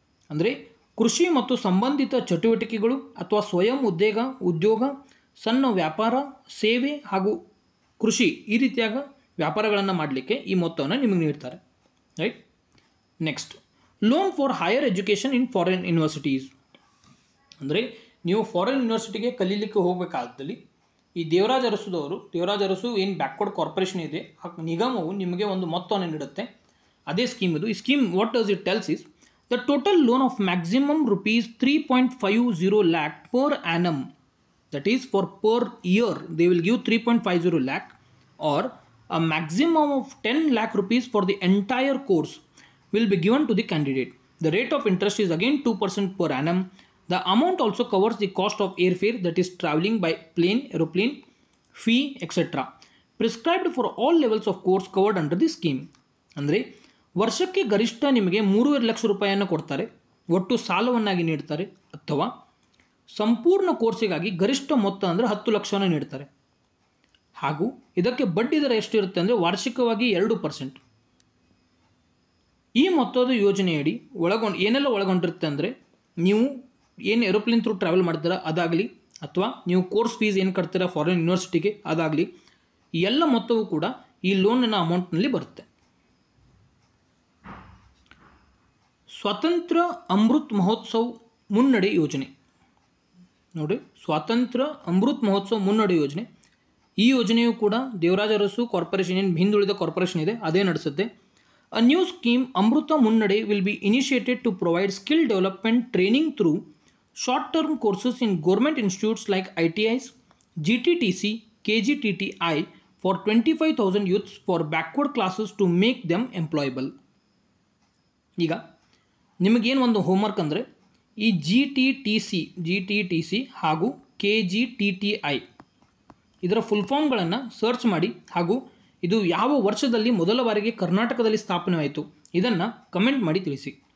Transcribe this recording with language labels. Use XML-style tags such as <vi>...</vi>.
<kn>ಅಂದರೆ ಕೃಷಿ ಮತ್ತು ಸಂಬಂಧಿತ ಚಟುವಟಿಕೆಗಳು ಅಥವಾ ಸ್ವಯಂ ಉದ್ಯೋಗ, ಸಣ್ಣ ವ್ಯಾಪಾರ, ಸೇವೆ ಹಾಗೂ ಕೃಷಿ ಈ ರೀತಿಯಾದ ವ್ಯಾಪಾರಗಳನ್ನು ಮಾಡಲಿಕ್ಕೆ ಈ ಮೊತ್ತವನ್ನು ನಿಮಗೆ ನೀಡ್ತಾರೆ. Right?</kn> <en>Next, loan for higher education in foreign universities.</en> <kn>ಅಂದರೆ ನೀವು ಫಾರಿನ್ ಯೂನಿವರ್ಸಿಟಿಗೆ ಕಲೀಲಿಕ್ಕೆ ಹೋಗಬೇಕಾದಲ್ಲಿ ಈ ದೇವರಾಜ ಅರಸು ಏನು ಬ್ಯಾಕ್ವರ್ಡ್ ಕಾರ್ಪೊರೇಷನ್ ಇದೆ ಆ ನಿಗಮವು ನಿಮಗೆ ಒಂದು ಮೊತ್ತವನ್ನು ನೀಡುತ್ತೆ. ಅದೇ ಸ್ಕೀಮ್ ಇದು.</kn> <en>ಈ scheme what does it tells is the total loan of maximum ₹3.50 lakh per annum, that is for per year they will give 3.50 lakh, or a maximum of 10 lakh rupees for the entire course will be given to the candidate. The rate of interest is again 2% per annum. The amount also covers the cost of airfare, that is traveling by plane, aeroplane, fee, etc. Prescribed for all levels of course covered under the scheme.</en> <kn>ಅಂದರೆ ವರ್ಷಕ್ಕೆ ಗರಿಷ್ಠ ನಿಮಗೆ 3.5 ಲಕ್ಷ ರೂಪಾಯಿಯನ್ನು ಕೊಡ್ತಾರೆ, ಒಟ್ಟು ಸಾಲವನ್ನಾಗಿ ನೀಡ್ತಾರೆ. ಅಥವಾ ಸಂಪೂರ್ಣ ಕೋರ್ಸಿಗಾಗಿ ಗರಿಷ್ಠ ಮೊತ್ತ ಅಂದರೆ 10 ಲಕ್ಷವನ್ನು ನೀಡ್ತಾರೆ. ಹಾಗೂ ಇದಕ್ಕೆ ಬಡ್ಡಿ ದರ ಎಷ್ಟಿರುತ್ತೆ ಅಂದರೆ ವಾರ್ಷಿಕವಾಗಿ 2%. ಈ ಮೊತ್ತದ ಯೋಜನೆಯಡಿ ಏನೆಲ್ಲ ಒಳಗೊಂಡಿರುತ್ತೆ ಅಂದರೆ ನೀವು ಏನು ಏರೋಪ್ಲೇನ್ ಥ್ರೂ ಟ್ರಾವೆಲ್ ಮಾಡ್ತೀರಾ ಅದಾಗಲಿ, ಅಥವಾ ನೀವು ಕೋರ್ಸ್ ಫೀಸ್ ಏನು ಕಟ್ತೀರಾ ಫಾರಿನ್ ಯೂನಿವರ್ಸಿಟಿಗೆ ಅದಾಗಲಿ, ಎಲ್ಲ ಮೊತ್ತವೂ ಕೂಡ ಈ ಲೋನಿನ ಅಮೌಂಟ್ನಲ್ಲಿ ಬರುತ್ತೆ. ಸ್ವಾತಂತ್ರ್ಯ ಅಮೃತ್ ಮಹೋತ್ಸವ್ ಮುನ್ನಡೆ ಯೋಜನೆ ನೋಡಿ, ಸ್ವಾತಂತ್ರ್ಯ ಅಮೃತ್ ಮಹೋತ್ಸವ್ ಮುನ್ನಡೆ ಯೋಜನೆ. ಈ ಯೋಜನೆಯು ಕೂಡ ದೇವರಾಜ ಅರಸು ಕಾರ್ಪೊರೇಷನ್ ಏನು ಹಿಂದುಳಿದ ಕಾರ್ಪೊರೇಷನ್ ಇದೆ ಅದೇ ನಡೆಸುತ್ತೆ.</kn> <en>A new scheme, Amruta Munnade, will be initiated to provide skill development training through short-term courses in government institutes like ITIs, GTTC, KGTTI for 25,000 youths for backward classes to make them employable.</en> <kn>ಈಗ ನಿಮಗೇನು ಒಂದು homework ಅಂದರೆ ಈ GTTC ಹಾಗೂ KGTTI ಇದರ full ಫಾರ್ಮ್ಗಳನ್ನು search ಮಾಡಿ, ಹಾಗೂ ಇದು ಯಾವ ವರ್ಷದಲ್ಲಿ ಮೊದಲ ಬಾರಿಗೆ ಕರ್ನಾಟಕದಲ್ಲಿ ಸ್ಥಾಪನೆಯಾಯಿತು ಇದನ್ನು ಕಮೆಂಟ್ ಮಾಡಿ ತಿಳಿಸಿ.</kn>